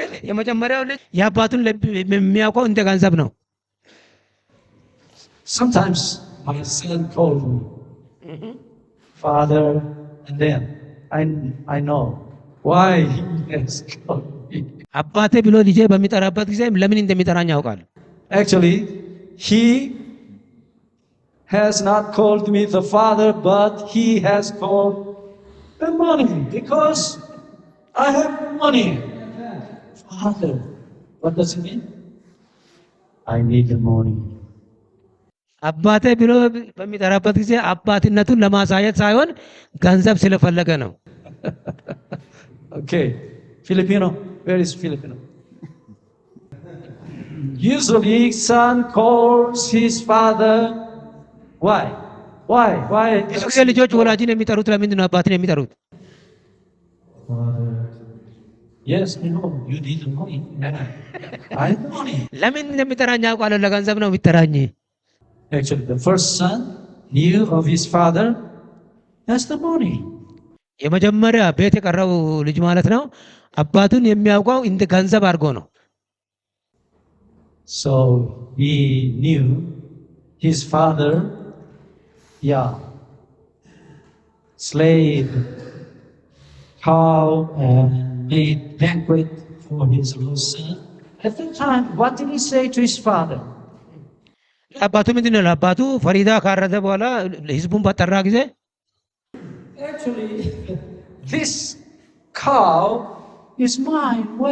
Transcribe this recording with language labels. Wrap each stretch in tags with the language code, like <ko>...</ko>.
<am>የመጀመሪያው ልጅ የአባቱን ልብ የሚያውቀው እንደ ገንዘብ ነው።</am> <en>Sometimes my son called me, Father, and then I know why he has called me.</en> <am>አባቴ ብሎ ልጄ በሚጠራበት ጊዜ ለምን እንደሚጠራኝ ያውቃል።</am> <en>Actually, he has not called me the father, but he has called the money because I have money. Father, what does it mean? I need the money.</en> <am>አባቴ ብሎ በሚጠራበት ጊዜ አባትነቱን ለማሳየት ሳይሆን ገንዘብ ስለፈለገ ነው።</am> <en>Okay, Filipino. Where is Filipino? Usually, son calls his father. Why? Why?</en> <am>ብዙ ጊዜ ልጆች ወላጅን የሚጠሩት ለምንድን ነው አባትን የሚጠሩት?</am> <en>Father. Yes, I know. You need the money. I have money.</en> <am>ለምን እንደሚጠራኝ ያውቃል። ለገንዘብ ነው የሚጠራኝ።</am> <en>Actually, the first son knew of his father as the money.</en> <am>የመጀመሪያ ቤት የቀረው ልጅ ማለት ነው አባቱን የሚያውቀው እንደ ገንዘብ አድርጎ ነው።</am> <en>So he knew his father, slayed cow and made banquet for his little son. At that time, what did he say to his father?</en> <am>አባቱ ምንድን ነው ለአባቱ ፈሪዳ ካረደ በኋላ ህዝቡን በጠራ ጊዜ</am> <en>Actually, this cow is mine.</en>